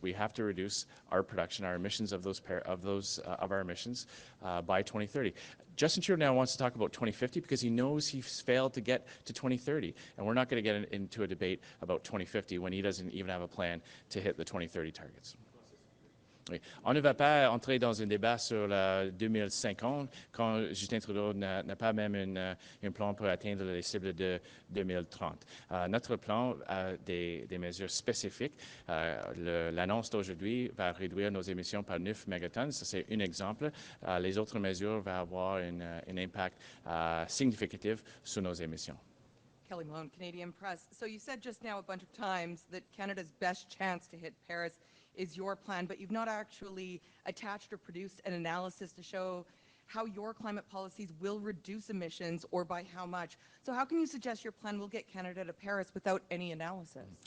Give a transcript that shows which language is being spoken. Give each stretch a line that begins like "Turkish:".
English: We have to reduce our production, our emissions of our emissions by 2030. Justin Trudeau now wants to talk about 2050 because he knows he's failed to get to 2030, and we're not going to get into a debate about 2050 when he doesn't even have a plan to hit the 2030 targets.
French: Oui. On ne va pas entrer dans un débat sur la 2050 quand Justin Trudeau n'a pas même un plan pour atteindre les cibles de 2030. Notre plan a des mesures spécifiques. L'annonce d'aujourd'hui va réduire nos émissions par 9 mégatons. Ça, c'est un exemple. Les autres mesures vont avoir un impact significatif sur nos émissions.
English: Kelly Malone, Canadian Press. So you said just now a bunch of times that Canada's best chance to hit Paris is your plan, but you've not actually attached or produced an analysis to show how your climate policies will reduce emissions or by how much. So how can you suggest your plan will get Canada to Paris without any analysis?